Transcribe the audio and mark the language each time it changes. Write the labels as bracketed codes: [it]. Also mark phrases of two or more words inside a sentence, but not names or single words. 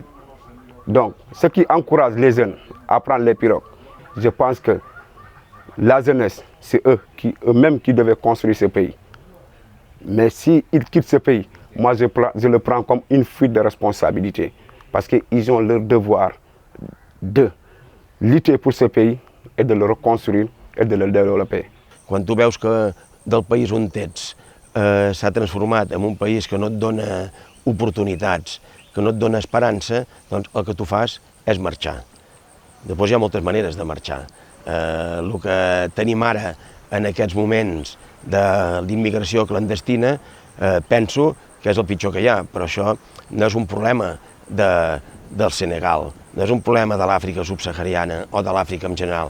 [fr] Donc, ce qui encourage les jeunes à prendre les pirogues, je pense que la jeunesse, c'est eux-mêmes qui devaient construire ce pays. Mais s'ils quittent ce pays, moi je le prends comme une fuite de responsabilité. Parce qu'ils ont leur devoir de lutter pour ce pays et de le reconstruire et de le développer. [ca] Quan tu veus que del país on ets s'ha transformat en un país que no et dona oportunitats, que no et dona esperança, doncs el que tu fas és marxar. Després hi ha moltes maneres de marxar. El que tenim ara en aquests moments de l'immigració clandestina penso que és el pitjor que hi ha, però això no és un problema del Senegal, no és un problema de l'Àfrica subsahariana o de l'Àfrica en general.